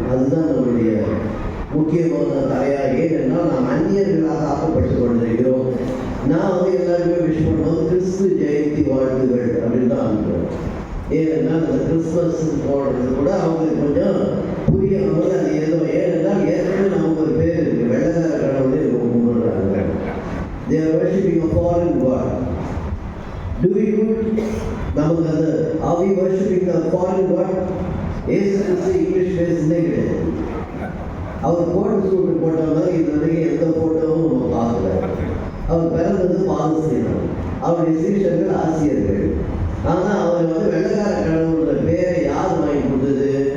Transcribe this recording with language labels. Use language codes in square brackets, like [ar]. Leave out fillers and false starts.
[ta] அதுதான் நம்மளுடைய முக்கியமான தலையாக. ஏன்னா நாம் அந்நியர்களாக ஆக்கப்பட்டு கொண்டிருக்கிறோம். நான் வந்து எல்லாருமே விஷ் பண்ணுவோம், கிறிஸ்து ஜெயந்தி வாழ்த்துகள் அப்படின்னு தான் அனுப்புகிறோம். ஏன்னா அந்த கிறிஸ்மஸ் போடுறது கூட அவங்களுக்கு கொஞ்சம் புரியாமல் அது ஏதோ. ஏனென்றால் ஏற்கனவே நமக்கு ஒரு பேர் இருக்கு, வெள்ளக்கார கடவுளே கும்பிடுறாங்க. [en] They are worshipping a foreign god. Do we do it? [ta] நமக்கு அந்த [en] are we worshipping a foreign god? [ta] Yesu Kristu English பேசுனே கிடையாது. அவர் கோட் சூட்டு போட்ட மாதிரி இது வரைக்கும் எந்த போட்டோவும் நம்ம பார்க்கல. அவர் பிறந்தது பாலஸ்தீனம், அவருடைய சீஷர்கள் ஆசியர்கள். ஆனால் அவர் வந்து வெள்ளக்கார கடவுளோட பேரை யார் வாங்கி கொடுத்தது?